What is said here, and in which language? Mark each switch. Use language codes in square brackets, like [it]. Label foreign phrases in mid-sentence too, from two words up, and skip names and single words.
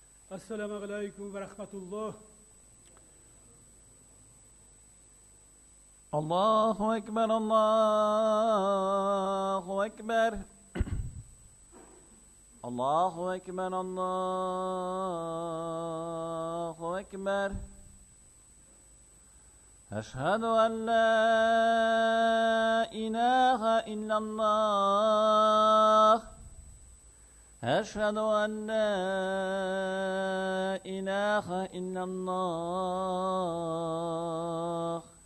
[ar] السلام عليكم ورحمة الله. الله أكبر، الله أكبر. الله أكبر، الله أكبر. أشهد أن لا إله إلا الله. أشهد أن لا إله إلا الله.